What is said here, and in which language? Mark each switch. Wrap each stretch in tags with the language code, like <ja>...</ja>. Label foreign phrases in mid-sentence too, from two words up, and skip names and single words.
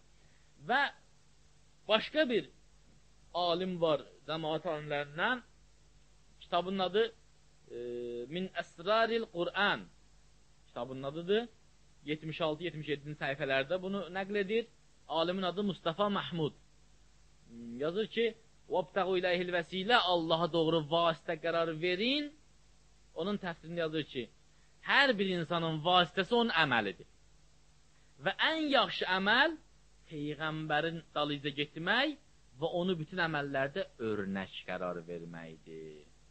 <az>Və başqa bir alim var, cəmaat alimlərindən, kitabın adı Min Əsraril Qur'an, kitabın adıdır, 76-77-ci səhifələrdə bunu nəql edir. Alimin adı Mustafa Mahmud. Yazır ki,</az> <ar>وَابْتَغُوا إِلَيْهِ الْوَسِيلَ</ar> <az>Allaha doğru vasitə qərar verin. Onun təfsirində yazır ki, hər bir insanın vasitəsi onun əməlidir. Və ən yaxşı əməl Peyğəmbərin dalıca getmək və onu bütün əməllərdə örnək qərar verməkdir.</az>